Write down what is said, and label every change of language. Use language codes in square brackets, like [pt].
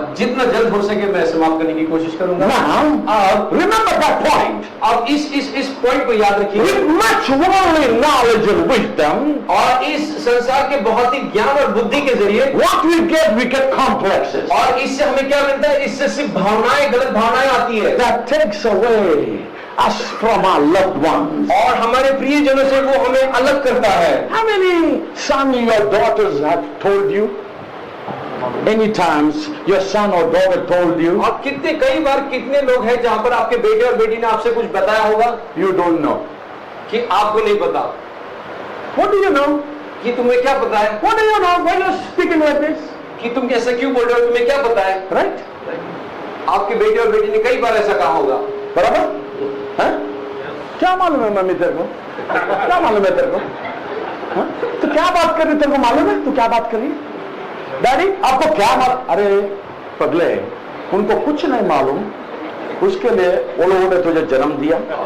[hi] जितना जल्द हो सके मैं समाप्त करने की कोशिश करूंगा। [en] Now, remember that point. [hi] अब इस पॉइंट को याद रखिए। [en] With much worldly knowledge and wisdom, [hi] और इस संसार के भौतिक ज्ञान और बुद्धि के जरिए [en] what we get complexes. [hi] और इससे हमें क्या मिलता है? इससे सिर्फ भावनाएं, गलत भावनाएं आती है [en] That takes away us from our loved ones. [hi] और हमारे प्रियजनों से वो हमें अलग करता है। [en] How many sons your daughters have told you? Any times your son or daughter told you? [hi] और कई बार कितने लोग हैं जहां पर आपके बेटे और बेटी ने आपसे कुछ बताया होगा [en] You don't know. [hi] कि आपको नहीं पता? [en] What do you know? [hi] कि तुम्हें क्या पता है? [en] What do you know when you're speaking like this? [hi] कि तुम कैसे क्यों बोल रहे हो? तुम्हें क्या पता है? [en] Right? [hi] आपके बेटे और बेटी ने कई बार ऐसा कहा होगा। बराबर? हाँ? क्या मालूम है मम्मी तेरे को? क्या मालूम है तेरे को? हाँ? तो क्या बात कर रही तेरे को मालूम है? तू क्या बात कर रही? डैडी आपको क्या मालूम? अरे पगले, उनको कुछ नहीं मालूम, उसके लिए वो लोगों ने तुझे जन्म दिया,